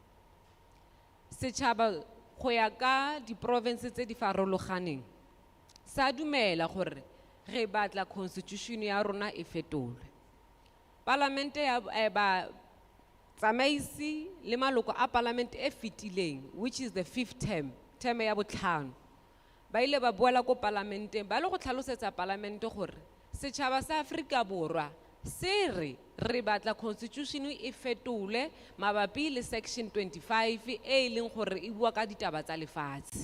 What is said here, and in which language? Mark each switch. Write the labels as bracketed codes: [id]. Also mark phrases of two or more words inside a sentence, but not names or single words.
[tn] Setšhaba go ya ka di province tse di farologaneng sa dumela gore re batla constitution ya rona e fetolwe. Parlamente ya ba tsamaisi le maloko a parlamente e fetileng, [en] which is the 5th term [tn] ya botlhano, ba ile ba boela ko parlamenteng ba le go tlhalosetsa parlamente gore setšhaba sa Afrika Borwa se re batla constitution e fetolwe mabapi le section 25 e leng gore e bua ka ditaba tsa lefatshe.